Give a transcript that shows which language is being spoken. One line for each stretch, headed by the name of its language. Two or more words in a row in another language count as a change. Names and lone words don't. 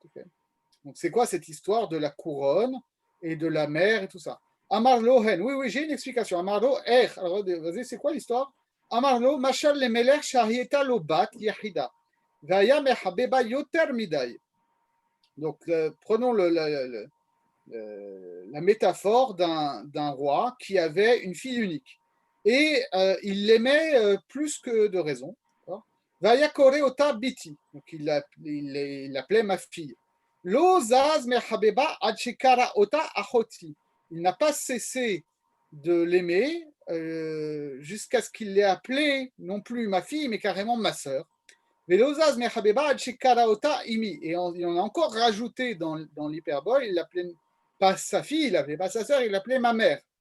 French: Okay. Donc, c'est quoi cette histoire de la couronne et de la mère et tout ça?
Hebrew: אמרו הן,
French: oui, j'ai une explication. Amarlo alors vas-y, c'est quoi l'histoire?
Hebrew: אמרו, משל למלך שהייתה לו בת יחידה, והיה מחבבה יותר מדאי.
French: Donc, prenons la métaphore d'un roi qui avait une fille unique. Et il l'aimait plus que de raison.
Hebrew: והיה קורא אותה בתי.
French: Donc, il l'appelait ma fille.
Hebrew: לא זז מחבבה עד שקרא אותה אחותי.
French: Il n'a pas cessé de l'aimer jusqu'à ce qu'il l'ait appelée non plus ma fille, mais carrément ma sœur. Et on a encore rajouté dans l'hyperbole, il l'appelait pas sa fille, il l'appelait pas sa sœur, il l'appelait ma mère.